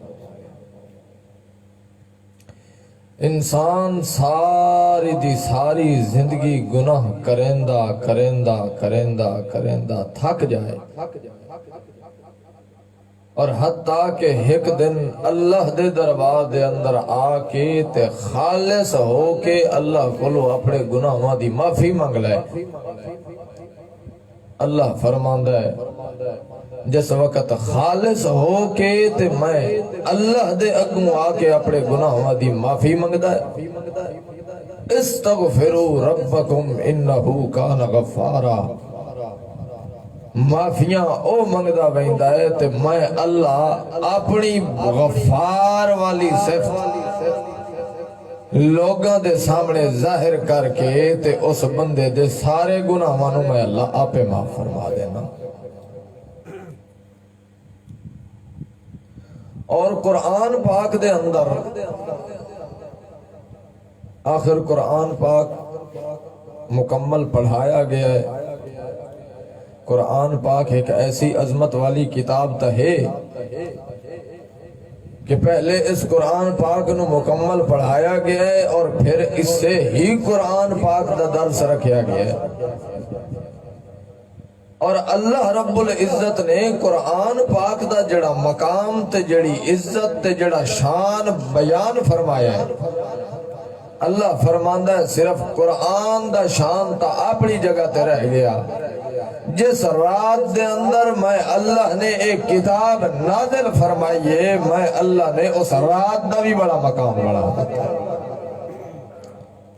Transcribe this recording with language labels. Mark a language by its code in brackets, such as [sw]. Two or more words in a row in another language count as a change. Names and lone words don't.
[pa] انسان ساری دی ساری زندگی گناہ کرندہ تھک جائے اور حتیٰ کہ ایک دن اللہ دے دربار دے اندر آ کے تے خالص ہو کے اللہ کولو اپنے گناہاں دی معافی مانگ لائے. اللہ فرماندا ہے جس وقت خالص ہو کے تے میں اللہ دے اگوں آ کے اپنے گناہاں دی معافی مانگدا ہے. [ar] استغفروا ربکم انہ کان غفارا. [pa] معافیاں او منگدا ویندا ہے تے میں اللہ اپنی غفار والی صفت لوگاں دے سامنے ظاہر کر کے تے اس بندے دے سارے گناہاں نوں میں اللہ آپے معاف فرما دینا. اور قرآن پاک دے اندر آخر قرآن پاک مکمل پڑھایا گیا ہے. قرآن پاک ایک ایسی عظمت والی کتاب تا ہے کہ پہلے اس قرآن پاک نو مکمل پڑھایا گیا ہے اور پھر اس سے ہی قرآن پاک دا درس رکھیا گیا ہے. اور اللہ رب العزت نے قرآن پاک دا جڑا مقام تے جڑی عزت تے جڑا شان بیان فرمایا ہے. اللہ فرماندا ہے صرف قرآن دا شان تا اپنی جگہ تے رہ گیا. جس رات دے اندر میں اللہ نے ایک کتاب نازل فرمائیے میں اللہ نے اس رات دا بھی بڑا مقام بڑھا دیتا ہے.